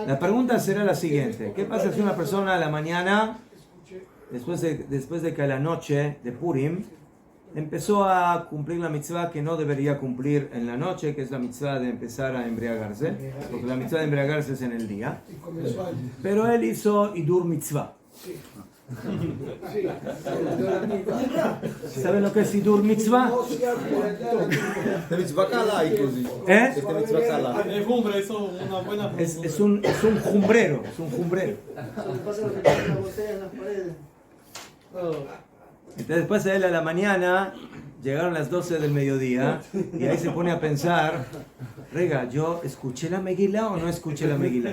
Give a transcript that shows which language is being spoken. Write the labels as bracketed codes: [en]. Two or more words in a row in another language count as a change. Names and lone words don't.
[es] La pregunta será la siguiente. ¿Qué pasa si una persona a la mañana, después de que a la noche de Purim, empezó a cumplir la mitzvah que no debería cumplir en la noche, que es la mitzvah de empezar a embriagarse, porque la mitzvah de embriagarse es en el día, pero él hizo [he] הידור מצוה. [es] ¿Saben lo que es [he] הידור מצוה? מצוה קלה, inclusive. מצוה קלה. [es] Es un jumbrero, Entonces después de él a la mañana llegaron las 12 del mediodía y ahí se pone a pensar, rega, ¿yo escuché la Megilá o no escuché la Megilá?